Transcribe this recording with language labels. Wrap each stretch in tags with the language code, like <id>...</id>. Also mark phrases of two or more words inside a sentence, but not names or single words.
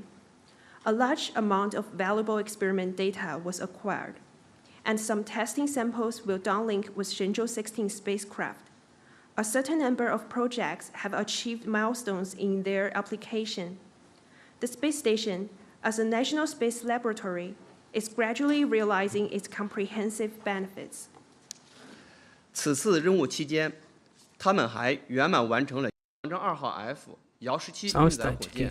<en>A large amount of valuable experiment data was acquired, and some testing samples will downlink with Shenzhou-16 spacecraft. A certain number of projects have achieved milestones in their application. The space station, as a national space laboratory, is gradually realizing its comprehensive benefits.</en> <zh>此次任务期间，他们还圆满完成了长征2号 F 遥17</zh> <pt>Só um</pt> <zh>运载火</zh> <pt>instante aqui,</pt> <zh>箭。</zh>